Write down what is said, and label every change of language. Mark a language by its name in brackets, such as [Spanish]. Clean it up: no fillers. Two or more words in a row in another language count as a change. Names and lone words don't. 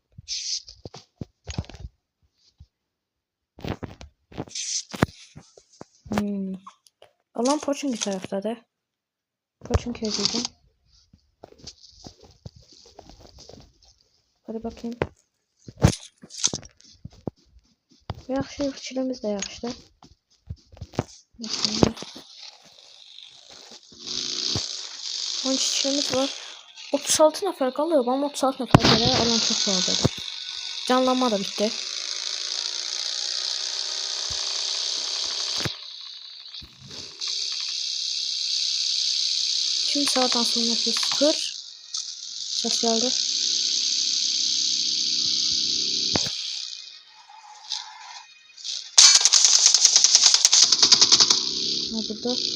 [Turkish] Alan Pochinki taraftadır. Pochinki'ye gideceğim. Hadi bakayım. [Azerbaijani] Yaxşı, fikrimiz de yaxşı. [Turkish] 12 kişimiz var. [Azerbaijani] 36 nəfər qalıb, amma 36 nəfər gələ alan çox fazladır. [Turkish] Canlanma da bitti. Şimdi sağdan sonra bir 0 ses geldi. [Azerbaijani] Ha burada.